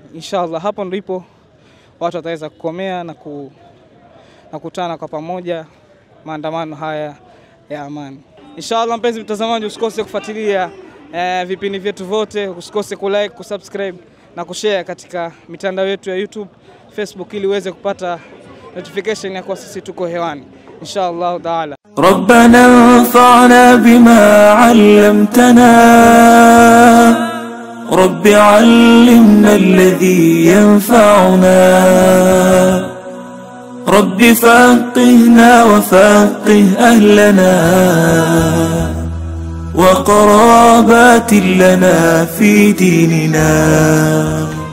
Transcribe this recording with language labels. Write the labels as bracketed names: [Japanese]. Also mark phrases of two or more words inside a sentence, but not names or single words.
[Swahili] Inshallah hapo ndipo watu wataweza kukomea na kukutana kwa pamoja maandamano haya ya amani. Inshallah mpenzi mtazamaji, usikose kufuatilia vipindi vyetu vyote, usikose kulike, kusubscribe na kushare katika mitandao yetu ya YouTube, Facebook ili uweze kupata notification ya kwa sisi tuko hewani [Arabic] إن شاء الله تعالى. ربنا انفعنا بما علمتنا رب علمنا الذي ينفعنا رب فقهنا وفقه أهلنا وقرابات لنا في ديننا